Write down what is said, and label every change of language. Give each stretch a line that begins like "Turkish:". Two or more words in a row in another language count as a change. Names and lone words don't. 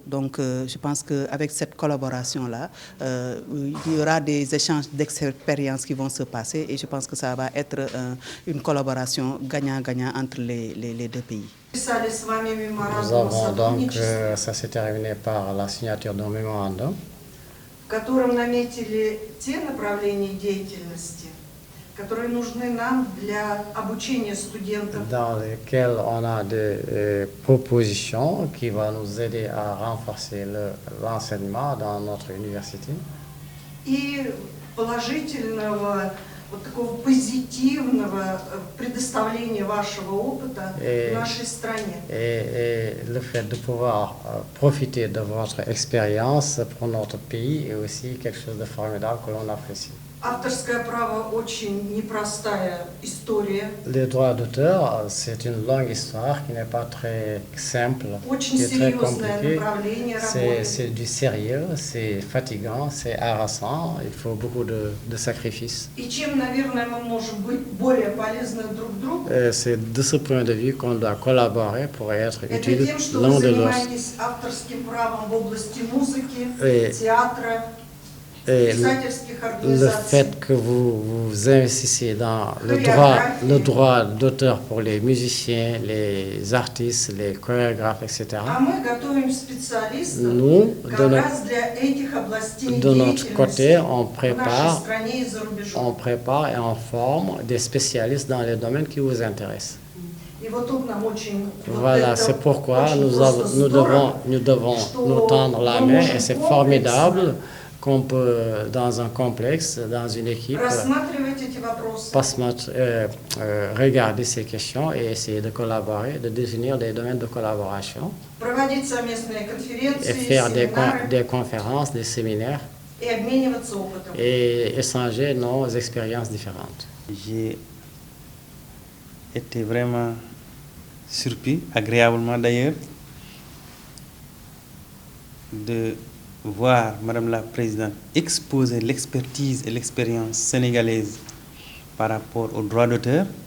French: Donc, je pense qu'avec cette collaboration-là, il y aura des échanges d'expériences qui vont se passer et je pense que ça va être une collaboration gagnant-gagnant entre les deux pays. Nous avons donc, ça s'est terminé par la signature d'un mémorandum
Russian: в котором наметили те направления деятельности, которые нужны нам для обучения студентов.
French: Dans lesquels on a des propositions qui vont nous aider à renforcer l'enseignement dans notre université.
Russian: И положительного, вот такого позитивного предоставления вашего опыта в нашей стране.
French: Et le fait de pouvoir profiter de votre expérience pour notre pays est aussi quelque chose de formidable que l'on apprécie.
Russian: Авторское право очень непростая история.
French: Les droits d'auteur, c'est une longue histoire qui n'est pas très simple,
Russian: Очень
French: qui est très
Russian: серьезное
French: compliquée.
Russian: направление работы.
French: C'est du sérieux, c'est fatigant, c'est harassant, il faut beaucoup de sacrifices.
Russian: И чем, наверное, мы можем быть более полезны друг другу,
French: C'est de ce point de vue qu'on doit collaborer pour être
Russian: это
French: utile
Russian: тем, что
French: l'un
Russian: вы
French: de l'autre.
Russian: занимаетесь авторским правом в области музыки,
French: Et-
Russian: театра,
French: Et
Russian: писательских
French: le
Russian: организаций.
French: fait que vous investissez dans le droit d'auteur pour les musiciens, les artistes, les chorégraphes, etc.
Russian: А мы готовим специалистов
French: Nous,
Russian: как раз для этих областей
French: de notre côté,
Russian: деятельности в нашей стране и за
French: on
Russian: рубежом.
French: prépare et on forme des spécialistes dans les domaines qui vous intéressent.
Russian: И вот тут нам очень вот
French: Voilà,
Russian: это
French: c'est pourquoi
Russian: очень
French: nous
Russian: просто здорово,
French: devons
Russian: что
French: nous tendre la
Russian: мы
French: main
Russian: можем
French: et c'est
Russian: комплексно
French: formidable qu'on peut, dans un complexe, dans une équipe,
Russian: рассматривать эти вопросы.
French: regarder ces questions et essayer de collaborer, de définir des domaines de collaboration
Russian: Проводить совместные
French: et
Russian: конференции,
French: faire
Russian: семинары
French: des conférences, des séminaires
Russian: и обмениваться опытом.
French: et échanger nos expériences différentes. J'ai été vraiment surpris, agréablement d'ailleurs, de voir Madame la Présidente exposer l'expertise et l'expérience sénégalaise par rapport aux droits d'auteur,